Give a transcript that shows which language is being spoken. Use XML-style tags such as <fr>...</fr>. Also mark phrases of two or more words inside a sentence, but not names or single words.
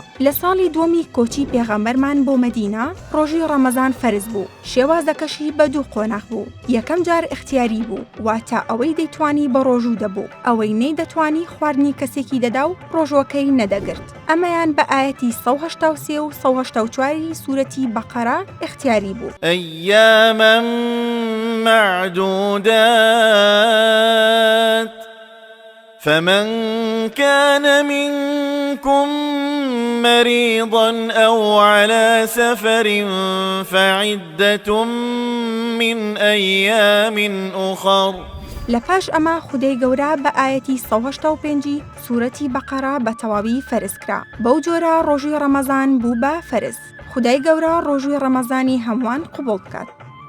<ckb>لە ساڵی دووەمی کۆچی پێغەمبەرمان بۆ مەدینە ڕۆژووی ڕەمەزان فەرز بوو. شێوازەکەشی بە 2 قۆناغ بوو. یەکەم جار اختیاری بوو، واتە ئەوەی دەیتوانی بە ڕۆژوو دەبوو، ئەوەی نەیدەتوانی خواردنی کەسێکی دەدا و ڕۆژوەکەی نەدەگرت. ئەمەیان بە ئاەتی 183 و 184 سوورەتی بەقەرە اختیاری بوو.</ckb> <ar>أياما معدودات فمن كان منكم مريضا أو على سفر فعدة من أيام أخر.</ar> <ckb>لەپاش ئەمە خودای گەورە بە ئاەتی 185 سوورەتی بەقەرە بە تەواوی فەرزکرا. بەو جۆرە ڕۆژووی ڕەمەزان بوو بە فەرز. خودای گەورە ڕۆژووی ڕەمەزانی هەمووان قبوڵ بکات.</ckb>